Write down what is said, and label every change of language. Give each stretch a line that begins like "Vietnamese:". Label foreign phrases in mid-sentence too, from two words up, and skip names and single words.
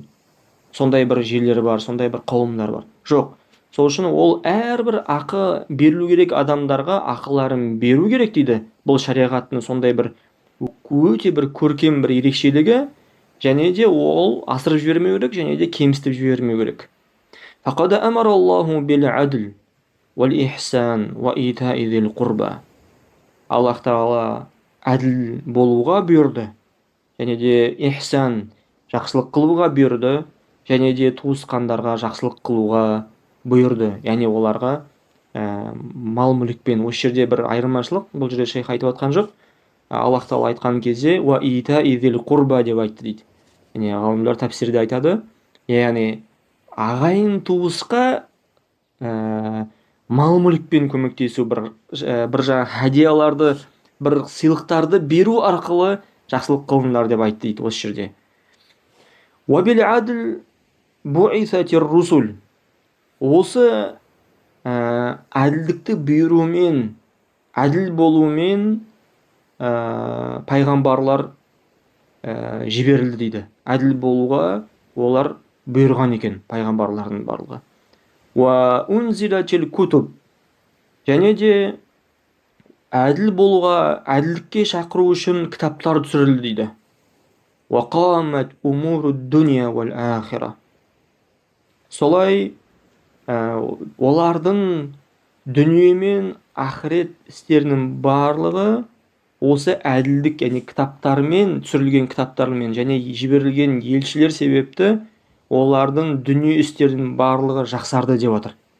Kazakh: Сондай бір жерлер бар, сондай бір қауымдар бар. Жоқ. Сол үшін ол әрбір ақы берілу керек, адамдарға ақыларын беру керек дейді. Бұл шариғаттың сондай бір өте бір көркем бір ерекшелігі, және де ол асырып жібермеу керек, және де кемсітіп жібермеу керек.
Arabic: فقد أمر الله بالعدل والإحسان وإيتاء ذي القربى.
Kazakh: Аллах тағала әділ болуға бұйырды, және де ихсан, жақсылық қылуға бұйырды, және де туысқандарға жақсылық қылуға бұйырды. Яғни оларға мал мүлікпен. Осы жерде бір айырмашылық, бұл жерде шейх айтып жатқан жоқ. Аллах тағала айтқан кезде
Arabic: وإيتاء ذي القربى
Kazakh: деп айтты дейді. Яғни ғалымдар тәпсирде айтады, яғни ағайын туысқа мал мүлікпен көмектесу, бір жаңа хадияларды, бір сыйлықтарды беру арқылы жақсылық қылыңдар деп айтты дейді осы жерде.
Arabic: وبالعدل بعثت الرسل.
Kazakh: Осы әділдікті бұйырумен, әділ болумен пайғамбарлар жіберілді дейді. Әділ болуға олар бұйырған екен, пайғамбарлардың барлығы.
Arabic: وأنزلت الكتب,
Kazakh: және де әділ болуға, әділдікке шақыру үшін кітаптар түсірілді дейді.
Arabic: وقامت أمور الدنيا والآخرة.
Kazakh: Солай олардың дүние мен ақырет істерінің барлығы осы әділдік, яғни кітаптармен, түсірілген кітаптармен және жіберілген елшілер себепті олардың дүние істерінің барлығы жақсарды деп отыр.